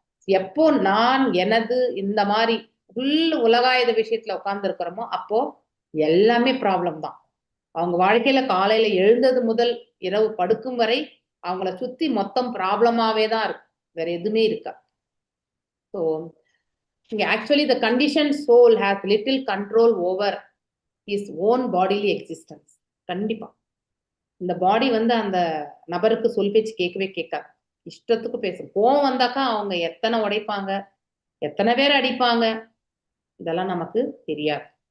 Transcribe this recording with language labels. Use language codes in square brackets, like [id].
[ta] எப்போ நான் எனது இந்த மாதிரி உலகாயுத விஷயத்துல உட்கார்ந்து இருக்கிறோமோ அப்போ எல்லாமே ப்ராப்ளம் தான். அவங்க வாழ்க்கையில காலையில எழுந்தது முதல் இரவு படுக்கும் வரை அவங்கள சுத்தி மொத்தம் ப்ராப்ளமாவே தான் இருக்கு, வேற எதுவுமே இருக்கா. [en] So actually the conditioned soul has little control over his own bodily existence. [ta] கண்டிப்பா இந்த பாடி வந்து அந்த நபருக்கு சொல் பேச்சு கேட்கவே கேட்காது, இஷ்டத்துக்கு பேசும். கோவம் வந்தாக்கா அவங்க எத்தனை உடைப்பாங்க, எத்தனை பேர் அடிப்பாங்க, இதெல்லாம் நமக்கு தெரியாது.